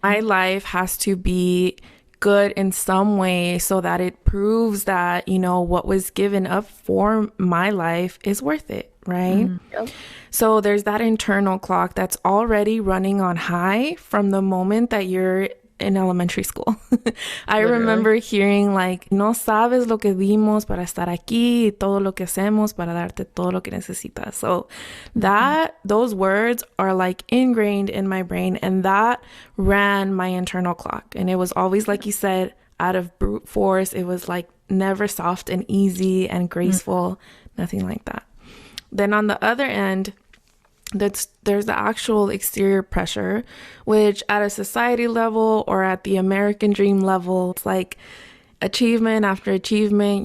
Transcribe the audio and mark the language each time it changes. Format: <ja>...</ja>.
<en>My life has to be good in some way so that it proves that, you know, what was given up for my life is worth it, right? Yep. So there's that internal clock that's already running on high from the moment that you're in elementary school. I Literally. remember hearing like,</en> <es>no sabes lo que dimos para estar aquí, y todo lo que hacemos para darte todo lo que necesitas.</es> <en>So those words are like ingrained in my brain, and that ran my internal clock. And it was always, like you said, out of brute force. It was like never soft and easy and graceful, nothing like that. Then on the other end, there's the actual exterior pressure, which at a society level or at the American dream level, it's like achievement after achievement.</en>